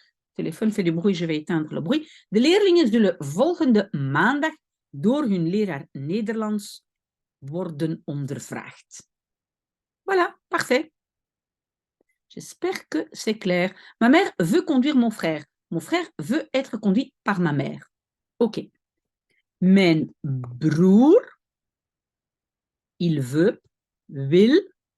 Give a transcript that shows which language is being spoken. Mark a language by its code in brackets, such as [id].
[fr] Le téléphone fait du bruit, je vais éteindre le bruit. [nl] De leerlingen zullen volgende maandag door hun leraar Nederlands worden ondervraagd. [fr] Voilà, parfait. J'espère que c'est clair. Ma mère veut conduire mon frère. Mon frère veut être conduit par ma mère. OK. [nl] Mijn broer, [fr] il veut, [nl] wil.